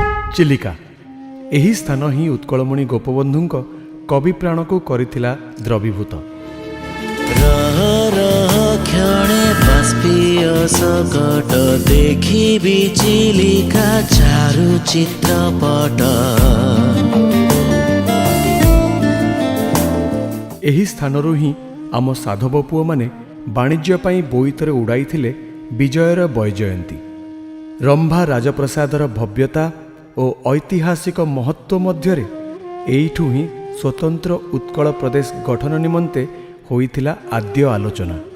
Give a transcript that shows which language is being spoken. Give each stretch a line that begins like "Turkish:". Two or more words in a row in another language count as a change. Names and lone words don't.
Odia: ଚିଲିକା। ଏହି ସ୍ଥାନ ହିଁ ଉତ୍କଳମଣି ଗୋପବନ୍ଧୁଙ୍କ କବି ପ୍ରାଣକୁ କରିଥିଲା ଦ୍ରବୀଭୂତ। କ୍ଷଣେ ବାଷ୍ପୀୟ ସକଟ ଦେଖିବି ଚିଲିକା ଚାରୁ ଚିତ୍ରପଟ। ଏହି ସ୍ଥାନରୁ ହିଁ ଆମ ସାଧବ ପୁଅମାନେ ବାଣିଜ୍ୟ ପାଇଁ ବୋଇତରେ ଉଡ଼ାଇଥିଲେ ବିଜୟର ବୈଜୟନ୍ତୀ। ରମ୍ଭା ରାଜପ୍ରସାଦର ଭବ୍ୟତା ଓ ଐତିହାସିକ ମହତ୍ତ୍ୱ ମଧ୍ୟରେ ଏଇଠୁ ହିଁ ସ୍ୱତନ୍ତ୍ର ଉତ୍କଳ ପ୍ରଦେଶ ଗଠନ ନିମନ୍ତେ ହୋଇଥିଲା ଆଦ୍ୟ ଆଲୋଚନା।